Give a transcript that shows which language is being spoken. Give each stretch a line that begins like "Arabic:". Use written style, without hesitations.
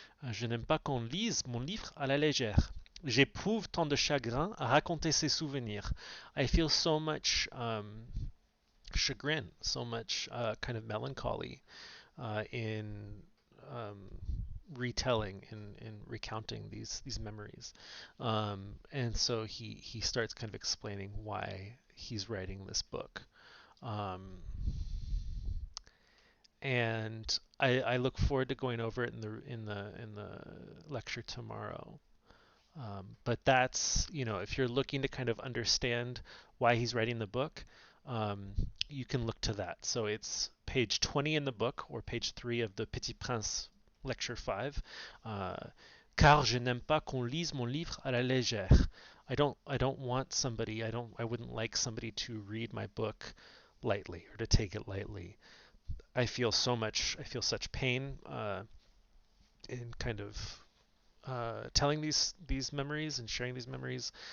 French: Je n'aime pas qu'on lise mon livre à la légère. J'éprouve tant de chagrin à raconter ces souvenirs.
English: I feel so much chagrin, so much kind of melancholy in um, retelling and recounting these memories. And so he starts kind of explaining why he's writing this book. Um, and I look forward to going over it in the lecture tomorrow. But that's, if you're looking to kind of understand why he's writing the book, um, you can look to that. So it's page 20 in the book, or page 3 of the Petit Prince, lecture 5.
French: Uh, Car je n'aime pas qu'on lise mon livre à la légère.
English: I don't want somebody, I wouldn't like somebody to read my book lightly or to take it lightly. I feel such pain in kind of telling these memories and sharing these memories.